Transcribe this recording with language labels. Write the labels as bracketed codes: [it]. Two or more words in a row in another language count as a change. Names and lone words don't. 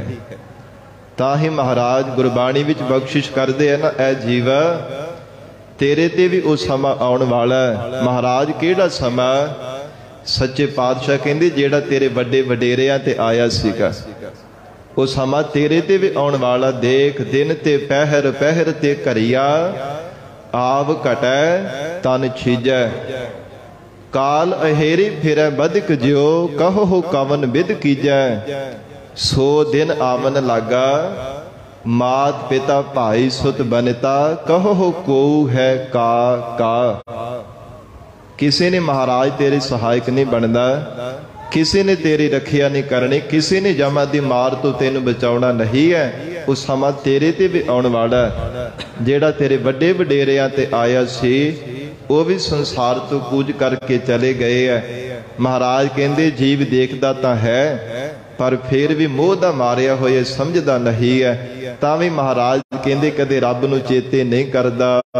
[pa] ਤਾਹੀ ਮਹਾਰਾਜ ਗੁਰਬਾਣੀ ਵਿਚ ਬਖ਼ਸ਼ਿਸ਼ ਕਰਦੇ ਹੈ ਨਾ, ਐ ਜੀਵਾ ਤੇਰੇ ਤੇ ਭੀ ਵੋ ਸਮਾ ਆਉਣ ਵਾਲਾ। ਮਹਾਰਾਜ ਕੇੜਾ ਸਮਾ? ਸੱਚੇ ਪਾਤਸ਼ਾਹ ਕਹੰਦੇ ਜੇੜਾ ਤੇਰੇ ਵੱਡੇ ਵਡੇਰਿਆਂ ਤੇ ਆਇਆ ਸੀਗਾ, ਵੋ ਸਮਾ ਤੇਰੇ ਤੇ ਭੀ ਆਉਣ ਵਾਲਾ। ਦੇਖ ਦਿਨ ਤੇ ਪਹਰ ਪਹਰ ਤੇ ਘਰੀਆ, ਆਵ ਘਟੈ ਤਨ ਛੀਜੈ, ਕਾਲ ਅਹੇਰੀ ਫਿਰੈ ਬਧਿਕ ਜਿਉ, ਕਹੋ ਹੋ ਕਵਨ ਵਿਦ ਕੀਜੈ, ਸੋ ਦਿਨ ਆਵਨ ਲਾਗਾ, ਮਾਤ ਪਿਤਾ ਭਾਈ ਸੁਤ ਬਨਿਤਾ, ਕਹੋ ਹੋ ਕੋ ਹੈ ਕਾ। ਕਿਸੀ ਨੇ ਮਹਾਰਾਜ ਤੇਰੇ ਸਹਾਇਕ ਨਹੀਂ ਬਣਤਾ, ਕਿਸੀ ਨੇ ਤੇਰੀ ਰਖਿਆ ਨਹੀਂ ਕਰਨੀ, ਕਿਸੀ ਨੇ ਜਮਾ ਦੀ ਮਾਰ ਤੋ ਤੈਨ ਬਚਾਉਣਾ ਨਹੀਂ ਹੈ। ਉਸ ਸਮਾ ਤੇਰੇ ਤੇ ਭੀ ਆਉਣ ਵਾਲਾ, ਜੇੜਾ ਤੇਰੇ ਵੱਡੇ ਵਡੇਰਿਆਂ ਤੇ ਆਇਆ ਸੀ ਵੋ ਭੀ ਸੰਸਾਰ ਤੋ ਕੂਚ ਕਰਕੇ ਚਲੇ ਗਏ ਹੈ। ਮਹਾਰਾਜ ਕਹੰਦੇ ਜੀਵ ਦੇਖਦਾ ਤਾਂ ਹੈ ਪਰ ਫਿਰ ਭੀ ਮੋਹ ਦਾ ਮਾਰਿਆ ਹੋਇਆ ਸਮਝਦਾ ਨਹੀਂ ਹੈ, ਤਾਂ ਭੀ ਮਹਾਰਾਜ ਕਹੰਦੇ ਕਦੇ ਰੱਬ ਨੂੰ ਚੇਤੇ ਨਹੀਂ ਕਰਦਾ।